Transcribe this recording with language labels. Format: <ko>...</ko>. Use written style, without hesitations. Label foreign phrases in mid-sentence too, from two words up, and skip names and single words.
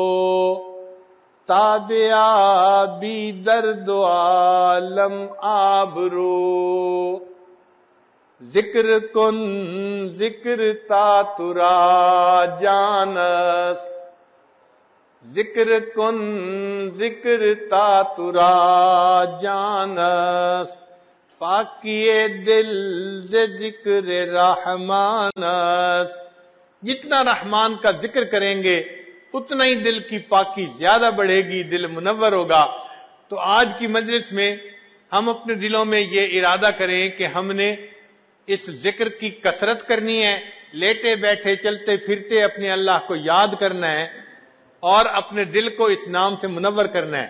<fa>تابعہ بی درد و عالم آبرو، ذکر کن ذکر تا ترا جانست، ذکر کن ذکر تا ترا جانست، پاکی دل ز ذکر رحمان است۔</fa> <ur>جتنا رحمان کا ذکر کریں گے اتنا ہی دل کی پاکی زیادہ بڑھے گی، دل منور ہوگا۔ تو آج کی مجلس میں ہم اپنے دلوں میں یہ ارادہ کریں کہ ہم نے اس ذکر کی کثرت کرنی ہے، لیٹے بیٹھے چلتے پھرتے اپنے اللہ کو یاد کرنا ہے اور اپنے دل کو اس نام سے منور کرنا ہے۔</ur>